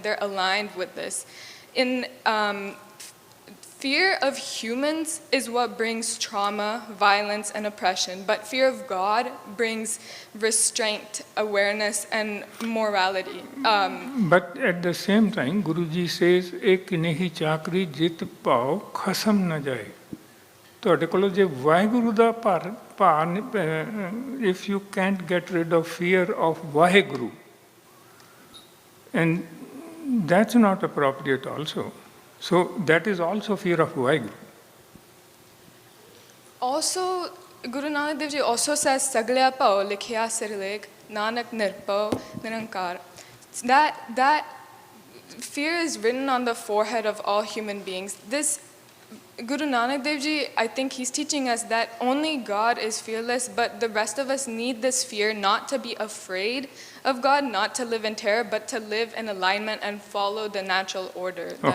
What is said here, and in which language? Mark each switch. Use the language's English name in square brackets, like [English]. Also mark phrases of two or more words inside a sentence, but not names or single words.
[English] They're aligned with this. In fear of humans is what brings trauma, violence, and oppression. But fear of God brings restraint, awareness, and morality. But at the same time, Guruji says, [Punjabi] ਏਕ ਨਹੀ ਚਾਕਰੀ ਜਿਤ ਪਾਉ ਖਸਮ ਨਾ ਜਾਏ. ਤੁਹਾਡੇ ਕੋਲੋਂ ਜੇ ਵਾਹਿਗੁਰੂ ਦਾ [English] if you can't get rid of fear of Vaheguru, and that's not appropriate also. So that is also fear of Vaheguru. Also, Guru Nanak Dev Ji also says, [Punjabi] ਸਗਲਿਆ ਭਉ ਲਿਖਿਆ ਸਿਰਿ ਲੇਖੁ, ਨਾਨਕ ਨਿਰਭਉ ਨਿਰੰਕਾਰੁ. [English] That fear is written on the forehead of all human beings. This Guru Nanak Dev Ji, I think he's teaching us that only God is fearless, but the rest of us need this fear not to be afraid of God, not to live in terror, but to live in alignment and follow the natural order that